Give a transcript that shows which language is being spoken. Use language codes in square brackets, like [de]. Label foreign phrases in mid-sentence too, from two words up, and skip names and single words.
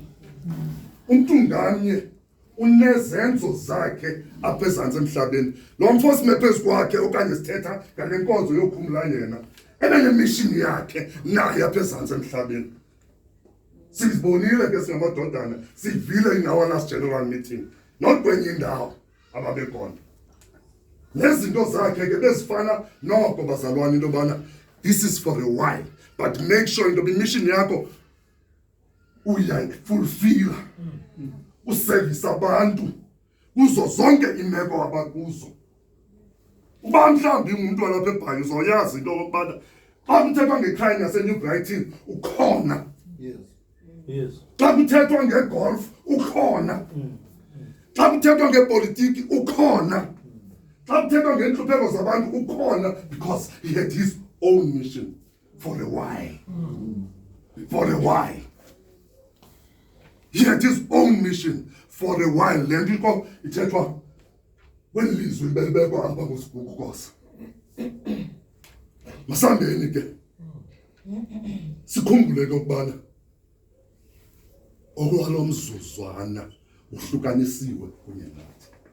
[xh] Umuntu nganye unezenzo zakhe apha ezantsi emhlabeni. Lo mfo sime phezu kwakhe okanye sithetha ngale nkonzo yokhumla yena enemission yakhe naye apha ezantsi emhlabeni. Sizibonile ke singamadodana sivile [en] in our last general meeting [xh] not kwenye indawo ababekhona. Nezinto zakhe ke bezifana noko bazalwane into bana [en] this is for a while but make sure [xh] into mission yakho uyayifulfill uservice abantu kuzo zonke imeko abakuzo. Uba mhlawumbi umuntu walapha eBhayi uzoyazi into yokubana xa kuthethwa ngeCrime yaseNew Brighton ukhona. [en] Yes. [xh] Xa kuthethwa ngegolf ukhona. Xa kuthethwa ngepolitiki ukhona. Xa kuthethwa ngentlupheko zabantu ukhona [en] because he had his own mission for a while. For a while. He had his own mission for a while. [xh] Le nto iko ithethwa kweli lizwi libekwa apha kuSigugukosa. Masambeni ke sikhumbule ke ukubana okwalo mzuzwana uhlukanisiwe kunye nathi.